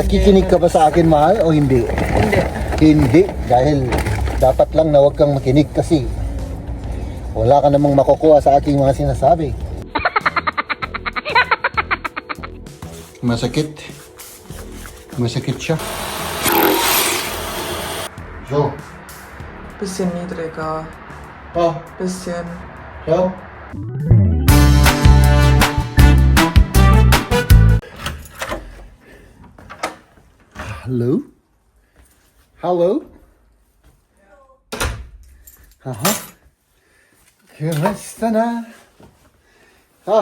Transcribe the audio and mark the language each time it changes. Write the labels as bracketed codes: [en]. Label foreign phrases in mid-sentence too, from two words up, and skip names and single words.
[tl] Nakikinig ka ba sa akin, mahal? O hindi? Hindi. Hindi. Dahil dapat lang na huwag kang makinig kasi wala ka namang makukuha sa aking mga sinasabi. Masakit. Masakit siya. So. [de] Bisschen niedriger. Oh. Bisschen. So. [tl] Hello? Hello? Aha. Kumusta na? Ha?